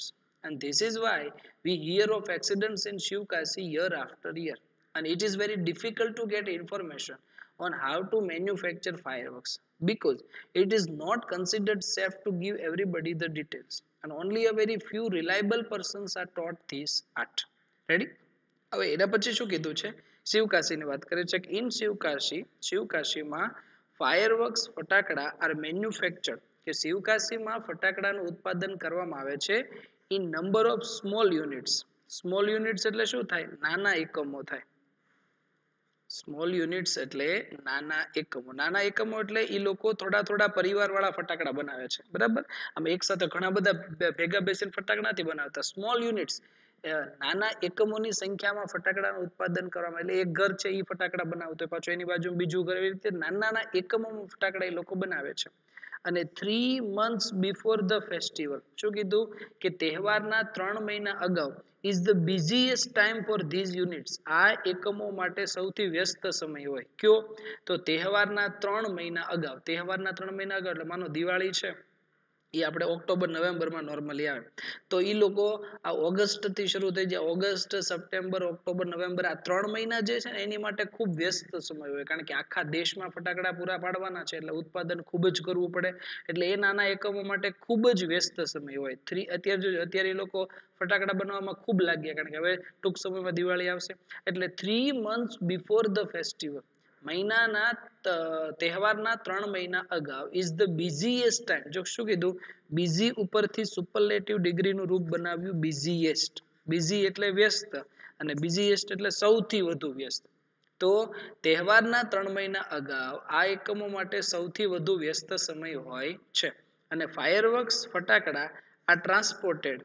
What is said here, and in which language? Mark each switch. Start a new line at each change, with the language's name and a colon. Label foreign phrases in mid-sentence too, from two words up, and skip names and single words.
English: And this is why we hear of accidents in Shivkasi year after year. And it is very difficult to get information on how to manufacture fireworks because it is not considered safe to give everybody the details. And only a very few reliable persons are taught this art. Ready?
Gujarati: હવે એના પછી શું કીધું છે શિવકાશીની વાત કરે છે કે ઇન શિવકાશીમાં ફાયરવર્ક્સ ફટાકડા
English: are manufactured
Gujarati: કે શિવકાશીમાં ફટાકડાનું ઉત્પાદન કરવામાં આવે છે
English: in number of small units. small units
Gujarati: એટલે શું થાય? નાના એકમો થાય.
English: small units
Gujarati: એટલે નાના એકમો. નાના એકમો એટલે એ લોકો થોડા પરિવાર વાળા ફટાકડા બનાવે છે. બરાબર. આમ એક સાથે ઘણા બધા ભેગા બેસીને ફટાકડા નથી બનાવતા.
English: small units
Gujarati: નાના એકમોની સંખ્યામાં ફટાકડાનું ઉત્પાદન કરવામાં. એટલે એક ઘર છે એ ફટાકડા બનાવતો હોય, પાછું એની બાજુ બીજું ઘર, એવી રીતે નાના એકમોમાં ફટાકડા એ લોકો બનાવે છે.
English: અને 3 months before the festival
Gujarati: શું કીધું કે તહેવારના 3 મહિના અગાઉ
English: is the busiest time for these units.
Gujarati: આ એકમો માટે સૌથી વ્યસ્ત સમય હોય. કયો? તો તહેવારના 3 મહિના અગાઉ. તહેવારના 3 મહિના અગાઉ એટલે માનો દિવાળી છે એ આપણે ઓક્ટોબર નવેમ્બરમાં નોર્મલી આવે, તો એ લોકો આ ઓગસ્ટ થી શરૂ થઈ જાય. ઓગસ્ટ, સપ્ટેમ્બર, ઓક્ટોબર, નવેમ્બર આ 3 મહિના જે છે ને એની માટે ખૂબ વ્યસ્ત સમય હોય, કારણ કે આખા દેશમાં ફટાકડા પૂરા પાડવાના છે એટલે ઉત્પાદન ખૂબ જ કરવું પડે. એટલે એ નાના એકમો માટે ખૂબ જ વ્યસ્ત સમય હોય. અત્યારે એ લોકો ફટાકડા બનાવવામાં ખૂબ લાગ્યા, કારણ કે હવે ટૂંક સમયમાં દિવાળી આવશે.
English: એટલે 3 months before the festival
Gujarati: મહિનાના તહેવારના 3 મહિના અગાઉ
English: is the busiest time.
Gujarati: જો શું કીધું? બિઝી ઉપરથી સુપરલેટિવ ડિગ્રીનું રૂપ બનાવ્યું બિઝીએસ્ટ. બિઝી એટલે વ્યસ્ત અને બિઝીએસ્ટ એટલે સૌથી વધુ વ્યસ્ત. તો તહેવારના 3 મહિના અગાઉ આ એકમો માટે સૌથી વધુ વ્યસ્ત સમય હોય છે. અને ફાયરવર્ક્સ ફટાકડા આ ટ્રાન્સપોર્ટેડ.